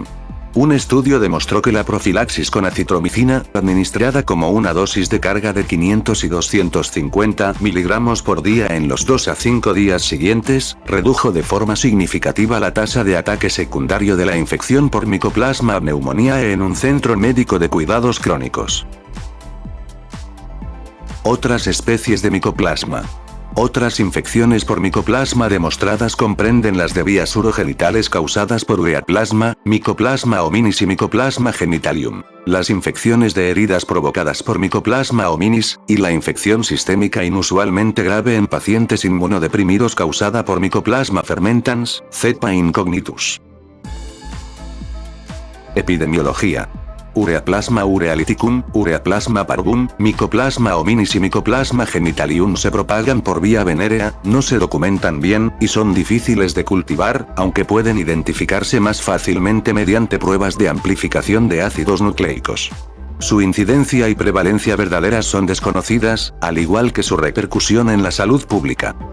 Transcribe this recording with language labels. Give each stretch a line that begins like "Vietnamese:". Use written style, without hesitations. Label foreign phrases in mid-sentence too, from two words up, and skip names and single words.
Spanish: Un estudio demostró que la profilaxis con acitromicina, administrada como una dosis de carga de 500 y 250 mg por día en los 2 a 5 días siguientes, redujo de forma significativa la tasa de ataque secundario de la infección por Mycoplasma pneumoniae en un centro médico de cuidados crónicos. Otras especies de micoplasma. Otras infecciones por micoplasma demostradas comprenden las de vías urogenitales causadas por ureaplasma, Mycoplasma hominis y Mycoplasma genitalium, las infecciones de heridas provocadas por Mycoplasma hominis, y la infección sistémica inusualmente grave en pacientes inmunodeprimidos causada por Mycoplasma fermentans, cepa incognitus. Epidemiología. Ureaplasma urealiticum, Ureaplasma parvum, Mycoplasma hominis y Mycoplasma genitalium se propagan por vía venérea, no se documentan bien, y son difíciles de cultivar, aunque pueden identificarse más fácilmente mediante pruebas de amplificación de ácidos nucleicos. Su incidencia y prevalencia verdaderas son desconocidas, al igual que su repercusión en la salud pública.